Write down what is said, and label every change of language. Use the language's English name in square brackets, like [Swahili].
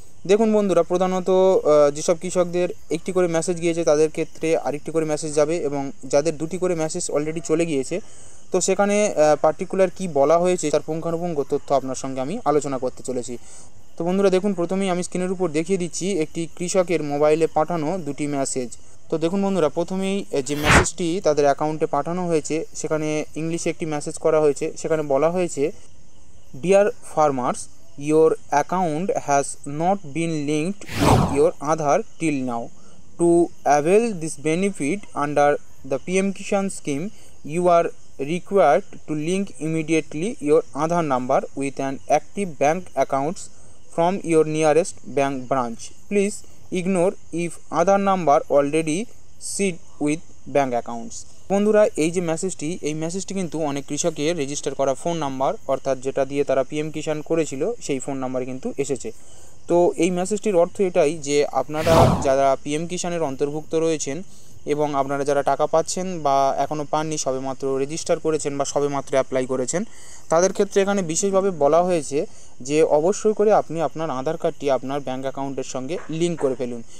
[Bangla] দেখুন বন্ধুরা, প্রধানত যেসব কৃষকদের একটি করে মেসেজ গিয়েছে তাদের ক্ষেত্রে আরেকটি করে মেসেজ যাবে, এবং যাদের দুটি করে মেসেজ অলরেডি চলে গিয়েছে, তো সেখানে পার্টিকুলার কি বলা হয়েছে তার পুঙ্খানুপুঙ্খ তথ্য আপনার সঙ্গে আমি আলোচনা করতে চলেছি। তো বন্ধুরা দেখুন, প্রথমেই আমি স্ক্রিনের উপর দেখিয়ে দিচ্ছি একটি কৃষকের মোবাইলে পাঠানো দুটি মেসেজ। তো দেখুন বন্ধুরা, প্রথমেই যে মেসেজটি তাদের অ্যাকাউন্টে পাঠানো হয়েছে, সেখানে ইংলিশে একটি মেসেজ করা হয়েছে। সেখানে বলা হয়েছে, [English] Dear farmers, your account has not been linked with your Aadhaar till now. To avail this benefit under the PM Kishan scheme, you are required to link immediately your Aadhaar number with an active bank account from your nearest bank branch. Please ignore if Aadhaar number already sit with bank accounts. [Bangla] বন্ধুরা, এই যে মেসেজটি, এই মেসেজটি কিন্তু অনেক কৃষকের register করা ফোন নাম্বার, অর্থাৎ যেটা দিয়ে তারা পিএম কিষাণ করেছিল, সেই ফোন নাম্বারে কিন্তু এসেছে। তো এই মেসেজটির অর্থ এটাই যে আপনারা যারা পিএম কিষাণের অন্তর্ভুক্ত রয়েছেন এবং আপনারা যারা টাকা পাচ্ছেন বা এখনও পাননি, সবেমাত্র রেজিস্টার করেছেন বা সবেমাত্র অ্যাপ্লাই করেছেন, তাদের ক্ষেত্রে এখানে বিশেষভাবে বলা হয়েছে যে অবশ্যই করে আপনি আপনার আধার কার্ডটি আপনার ব্যাঙ্ক অ্যাকাউন্টের সঙ্গে লিঙ্ক করে ফেলুন।